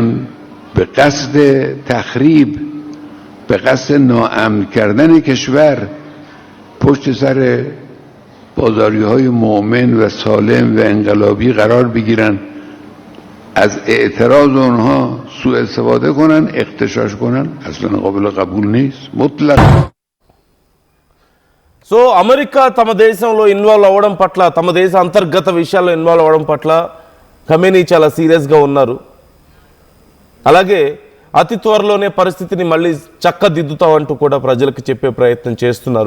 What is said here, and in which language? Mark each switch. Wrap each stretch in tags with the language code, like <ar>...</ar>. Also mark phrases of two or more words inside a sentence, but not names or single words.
<fa>به قصد تخریب، به قصد ناامن کردن کشور پشت سر بازاری‌های مؤمن و سالم و انقلابی قرار بگیرن، از اعتراض اونها سوء استفاده کنن، اغتشاش کنن، اصلا قابل قبول نیست مطلق.</fa> <te>సో అమెరికా తమ దేశంలో ఇన్వాల్వ్ అవ్వడం పట్ల, తమ దేశ అంతర్గత విషయాల్లో ఇన్వాల్వ్ అవ్వడం పట్ల ఖమేనీ చాలా సీరియస్గా ఉన్నారు. అలాగే అతి త్వరలోనే పరిస్థితిని మళ్ళీ చక్కదిద్దుతామంటూ కూడా ప్రజలకు చెప్పే ప్రయత్నం చేస్తున్నారు.</te>